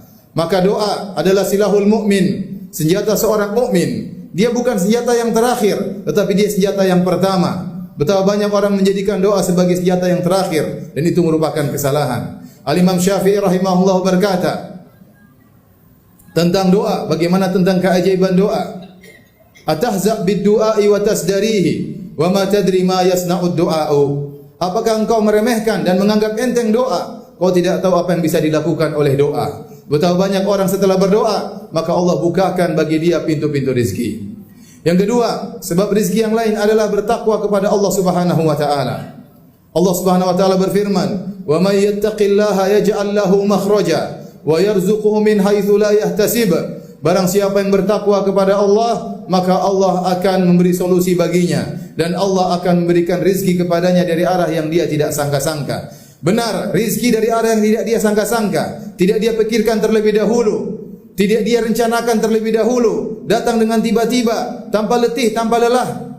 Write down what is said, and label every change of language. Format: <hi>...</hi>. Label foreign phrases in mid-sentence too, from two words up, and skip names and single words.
<id>Maka doa adalah</id> <ar>سلاح المؤمن,</ar> <id>senjata seorang mukmin. Dia bukan senjata yang terakhir, tetapi dia senjata yang pertama. Betapa banyak orang menjadikan doa sebagai senjata yang terakhir, dan itu merupakan kesalahan. Al-Imam Syafi'i rahimahullah berkata tentang doa, bagaimana tentang keajaiban doa.</id> <ar>أتهزأ بالدعاء وتزدريه وما تدري ما صنع الدعاء.</ar> <id>Apakah engkau meremehkan dan menganggap enteng doa? Kau tidak tahu apa yang bisa dilakukan oleh doa. Betapa banyak orang setelah berdoa, maka Allah bukakan bagi dia pintu-pintu rezeki. Yang kedua, sebab rezeki yang lain adalah bertakwa kepada Allah</id> <ar>سبحانه وتعالى.</ar> <id>Allah</id> <ar>سبحانه وتعالى</ar> <id>berfirman,</id> <ar>"ومن يتق الله يجعل له مخرجا ويرزقه من حيث لا يحتسب."</ar> <id>Barang siapa yang bertakwa kepada Allah, maka Allah akan memberi solusi baginya dan Allah akan memberikan rizki kepadanya dari arah yang dia tidak sangka-sangka. Benar, rizki dari arah yang tidak dia sangka-sangka, tidak dia pikirkan terlebih dahulu, tidak dia rencanakan terlebih dahulu, datang dengan tiba-tiba, tanpa letih, tanpa lelah.</id>